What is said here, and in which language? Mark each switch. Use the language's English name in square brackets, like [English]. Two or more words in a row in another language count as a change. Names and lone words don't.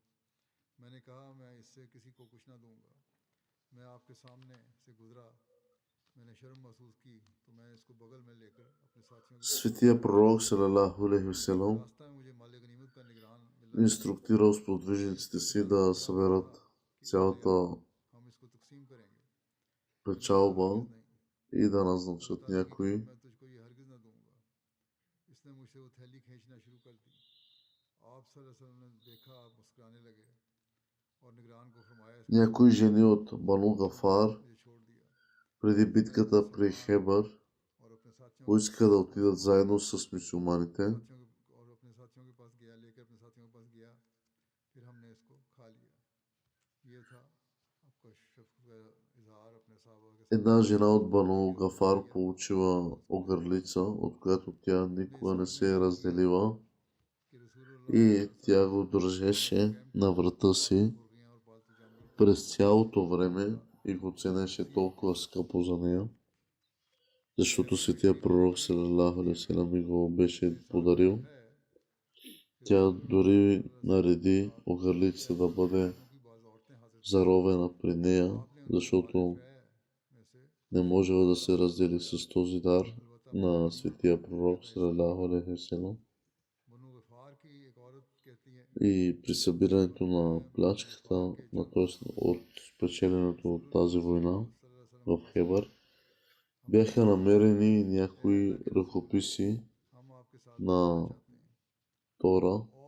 [Urdu] میں نے کہا میں اس سے کسی کو کچھ نہ دوں گا۔ میں آپ کے سامنے سے گزرا، میں نے شرم محسوس کی تو میں اس کو بغل میں لے کر اپنے ساتھیوں [Bulgarian] Светия пророк [Arabic] صلى الله عليه وسلم [Urdu] راستہ میں مجھے مالِ غنیمت کا نگران ملا. [Bulgarian] инструктирал сподвижниците си да съберат цялата [Urdu] ہم اس کو تقسیم کریں گے [Bulgarian] печалба и да назначат някои. [Urdu] میں تجھ کو یہ ہرگز نہ دوں گا۔ اس نے مجھ سے وہ تھیلی کھینچنا شروع کر دی. आप [Arabic] صلى الله عليه وسلم [Urdu] نے دیکھا، آپ مسکرانے لگے اور نگران کو فرمایا [Bulgarian] Някои жени от Бану Гафар [Urdu] مجھے چھوڑ دیا [Bulgarian] преди битката при Хебър [Urdu] اور اپنے ساتھیوں [Bulgarian] поиска да отидат заедно с мюсюлманите. [Urdu] اور اپنے ساتھیوں کے پاس گیا، لے کر اپنے ساتھیوں کے پاس گیا، پھر ہم نے اس کو کھا لیا. یہ تھا آپ کا شفقت کا اظہار اپنے صحابہ کے ساتھ. [Bulgarian] Една жена от Бану Гафар получила огърлица, от която тя никога не се е разделила, и тя го държеше на врата си през цялото време и го ценеше толкова скъпо за нея, защото светия пророк [Arabic] صلى الله عليه وسلم [Bulgarian] ми го беше подарил. Тя дори нареди огърлицата да бъде заровена при нея, защото не можела да се раздели с този дар на светия пророк [Arabic] صلى الله عليه وسلم. [Bulgarian] И при събирането на плячката, т.е. от спечеленето от тази война в Хебър, бяха намерени някои ръкописи на Тора.